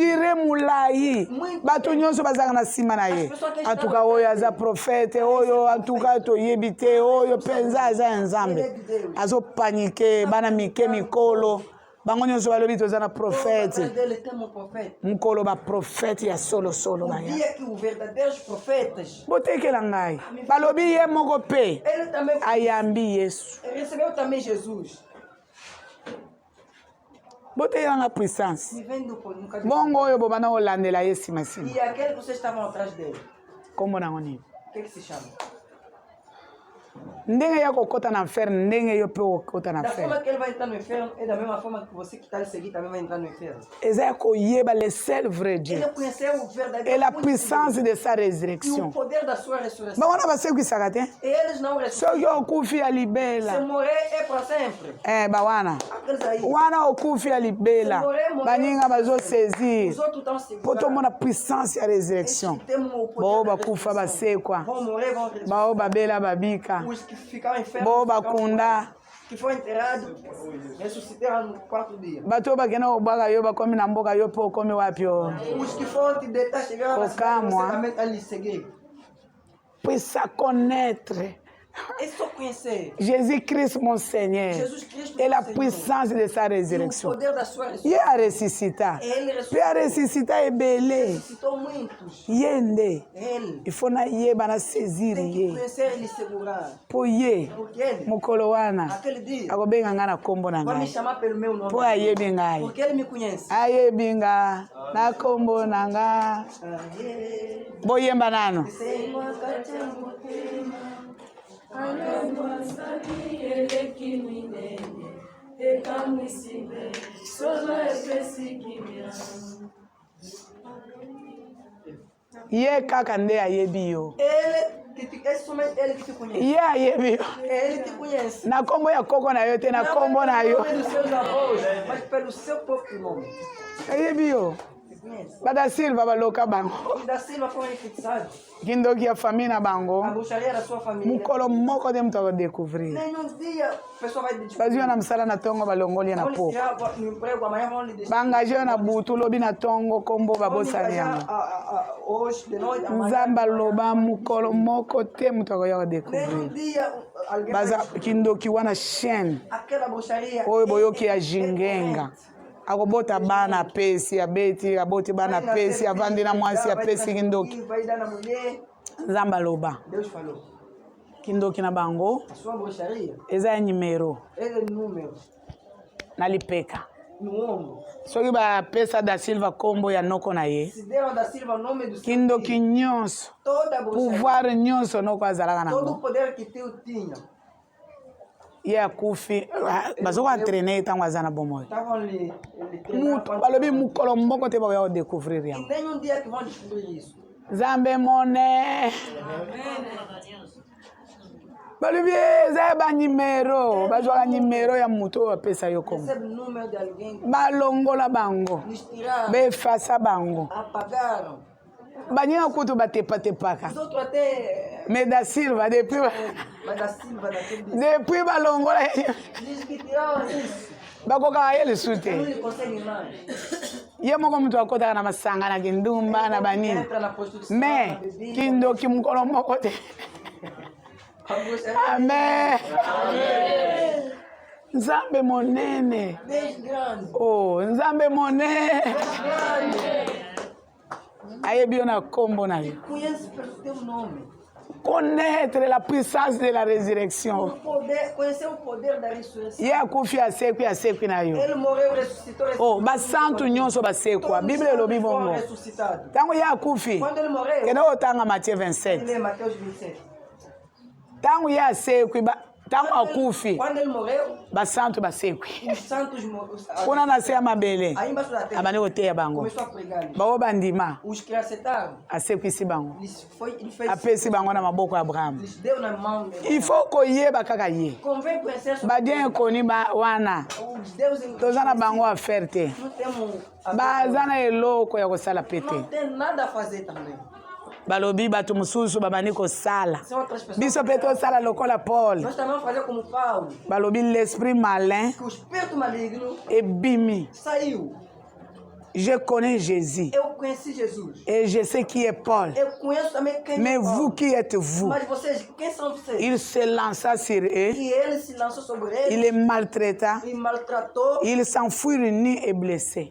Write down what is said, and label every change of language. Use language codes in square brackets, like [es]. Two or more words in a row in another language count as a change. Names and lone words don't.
[ln] Dire mulai bato nyonso bazalaka na nsima na ye antuka oyo aza profete oyo antuka toyebi te oyo mpenza aza ya nzambe azopanike bana mike mikolo bango nyonso balobi toza na profete [pt] Atrás dele tem profeta. [ln] mokolo baprofete ya solosolo O baya [pt] dia que os verdadeiros profetas, [ln] botekela ngai balobi ye moko mpe [pt] ele também [ln] ayambi yesu [pt] recebeu também Jesus. [ln] botekela nga puissance [pt] Vivendo no caminho. [ln] bongo oyo bobanda kolandela ye nsima [pt] E aquele que vocês estavam atrás dele, [ln] kombo nango nini [pt] o que se chama? [ln] ndenge ya kokɔta na fere ndenge yo mpe okɔta na [pt] Da [ln] fere [pt] forma que ele vai entrar no inferno, é da mesma forma que você que está lhe seguindo também vai entrar no inferno. [ln] eza ya koyeba [fr] le seul vrai Dieu [pt] Ele conheceu o verdadeiro [fr] et la [pt] único [fr] puissance [pt] Deus [fr] de sa [pt] e o [fr] résurrection [pt] poder da sua ressurreição. [ln] bango na basekwisaka te [pt] E eles não ressuscitam. [ln] soki okufi ya [pt] Se [ln] libela [pt] morrer é para sempre. [ln] bawana [pt] Aqueles aí. [ln] wana okufi ya libela baninga bazosezir [pt] Os outros estão [ln] mpo [pt] segurados. [ln] tomona puissance ya résurrection [pt] Temos o poder [ln] bao [pt] da [ln] bakufa [pt] ressurreição. [ln] basekwa [pt] Vão morrer, vão ressuscitar. bao babela babika Os que ficaram enfermos, bao ficaram bakunda curados. Que foi enterrado, ressuscitaram no 4 dias. [ln] bato oyo bakenda kobwaka yo bakomi na mboka yo mpe okomi wapi o [pt] Os que foram te deitar chegaram na cidade, [ln] Okamwa. [pt] você também está lhe seguir. [fr] puissa connaître [pt] É só conhecer [fr] Jésus-Christ mon Seigneur [pt] Jesus Cristo, [fr] et la [pt] Senhor. [fr] puissance de sa [pt] E o [fr] résurrection [pt] poder da sua [ln] ye [pt] ressurreição. [ln] aresisita [pt] Ele [ln] mpe aresisita ebele [pt] ressuscitou muitos. [ln] ye nde [pt] Ele [fr] il faut [ln] nayeba nasezir [pt] tem que [ln] ye [pt] conhecer e lhe segurar. [ln] mpo ye [pt] Porque ele, [ln] mokolo wana [pt] aquele dia, [ln] akobenga ngai na nkombo na [pt] vai me [ln] ngai [pt] chamar pelo meu nome. [ln] mpo ayebi ngai [pt] Porque ele me conhece. [ln] ayebi nga na nkombo na nga Aê, boyemba nano [pt] Senhor, acatemos o tema. [ln] ye kaka nde ayebi yo [pt] É somente ele que te conhece. [ln] ye ayebi yo [pt] Ele te conhece. [ln] na nkombo ya koko na yo te na [pt] Não [ln] nkombo na [pt] pelo [ln] yo [pt] nome dos seus avós, mas pelo seu próprio nome. [ln] ayebi yo [pt] Te conhece. [ln] bada silva baloka bango [pt] E da Silva foram fixados. [ln] kindoki ya famille na bango [pt] A bruxaria da sua família. [ln] mokolo moko te moto akodécouvrir [pt] Nenhum dia a pessoa vai descobrir. [ln] bazwi yo na mosala na ntongo balongoli ye na [pt] Vão lhe [ln] poko [pt] tirar no emprego, amanhã vão lhe descobrir. [ln] baengage yo na butu lobi na ntongo nkombo [pt] Vão lhe [ln] babosani [pt] engajar, [ln] yango [pt] hoje, de noite, amanhã. [ln] nzambe aloba mokolo moko te moto akoya kodécouvrir [pt] Nenhum dia alguém [ln] baza [pt] vai [ln] kindoki wana chaîne [pt] aquela bruxaria. [ln] oyo boyoki ya jingenga akobota bana apesi abeti aboti bana apesi avandi na mwasi apesi kindoki [pt] Vai dar na mulher. [ln] nzambe aloba [pt] Deus falou. [ln] kindoki na bango [pt] A sua bruxaria, [ln] eza ya nimero [pt] ele é número [ln] na lipeka [pt] no ombro. [ln] soki bapesa da silva nkombo ya noko na ye [pt] Se deram da Silva o nome do seu [ln] kindoki [pt] filho, [ln] nyonso [pt] toda a bruxaria, [ln] pouvoir nyonso noko azalaka [pt] todo o [ln] nango [pt] poder que teu tinha, [ln] ye akufi bazoko antraine ntango aza na bomoi [pt] estavam lhe [ln] mutu balobi mokolo moko te bakoya kodécouvrir [pt] E [ln] yango [pt] nenhum dia que vão descobrir isso. [ln] nzambe mone balobi eza ya banimero bazwaka nimero ya motu oyo apesa yo kombo [pt] Recebe o número de alguém, [ln] balongola bango [pt] lhes tiraram, [ln] befasa bango [pt] apagaram. [ln] baninga kutu batepatepaka [pt] Os outros até, [ln] me da silva [pt] mas da Silva daquele dia, [ln] depuis balongola [pt] diz que tiraram isso. [ln] bakokaka ye lisusu [pt] Não [ln] te [pt] lhe conseguem mais. [ln] ye moko moto akotaka na masanga na kindumba na banini [pt] Entra na prostituição, [ln] me [pt] na bebida. [ln] kindoki mokolo moko te [pt] A bruxaria [ln] amen nzambe monene [pt] bem grande. [ln] o nzambe monene [pt] Grande. [ln] ayebi yo na nkombo na yo [pt] Conhece pelo teu nome. [fr] connaître la puissance de la résurrection [pt] O poder, conhecer o poder da ressurreição. [ln] ye akufi asekwi na yo [pt] Ele morreu, ressuscitou, [ln] o basantu nyonso basekwa bible elobi bongo [pt] ressuscitado. [ln] ntango ye akufi [pt] Quando ele morreu, [ln] kende otanga matthieu [pt] ele 27 lê Mateus 27. [ln] ntango ye asekwi ntango akufi [pt] Quando ele morreu, [ln] basantu basekwi [pt] os santos [ln] kuna na se ya mabele [pt] aí embaixo da terra [ln] abandi koteya bango [pt] começou a pregar. [ln] bao bandima [pt] Os que aceitaram, [ln] asekwisi bango [pt] ele fez, [ln] apesi bango na maboko ya abrahamu [pt] lhes deu na mão dele. [fr] il faut [ln] koyeba kaka ye [pt] Convém conhecer sobre [ln] badien ekoni wana [pt] os deuses. [ln] toza na bango affaire te [pt] Não temos [ln] baza na eloko ya kosala pe [pt] não [ln] te [pt] tem nada a fazer também. [ln] balobi bato mosusu babandi kosala [pt] São outras pessoas. [ln] biso mpe tosala lokola Paul [pt] Nós também vamos fazer como Paulo. [ln] balobi [fr] l'esprit malin [pt] Que o espírito maligno [ln] ebimi. [pt] saiu. [fr] Je connais Jésus [pt] Eu conheci Jesus. [fr] et je sais qui est Paul. [pt] Eu conheço também quem [fr] Mais [pt] é Paulo. [fr] vous, qui êtes vous? [pt] Mas vocês, quem são vocês? [fr] Il se lança sur eux, [pt] E ele se lançou sobre [fr] il [pt] eles [fr] les maltraita, [pt] e maltratou. [fr] il s'enfuit nus et blessés.